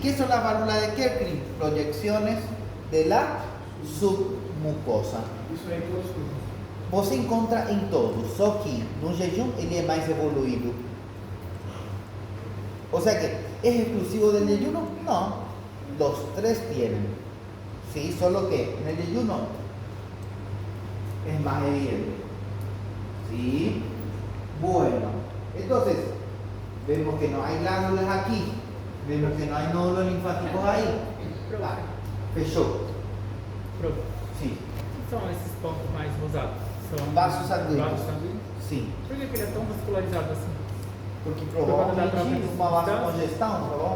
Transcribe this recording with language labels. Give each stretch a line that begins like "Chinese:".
Spanish: ¿Qué son las válvulas de Kercklin? Proyecciones de la submucosa.
Portuguese: Isso aí todos os grupos. Você encontra em todos, só que no jejum ele é mais evoluído.
Spanish: O sea que, ¿es exclusivo del ayuno? No, los tres tienen. Sí, solo que en el ayuno es más evidente. Sí, bueno, entonces vemos que no hay glándulas aquí, vemos que no hay nódulos linfáticos ahí.
Portuguese: Ah, fechó. Prof,
Spanish: Sí,
Portuguese: o que são esses pontos mais rosados? São vasos sanguíneos. vasos sanguíneos?
Spanish: Sí,
Portuguese: Por que ele é tão vascularizado assim? porque Provavelmente provavelmente uma vasocongestão.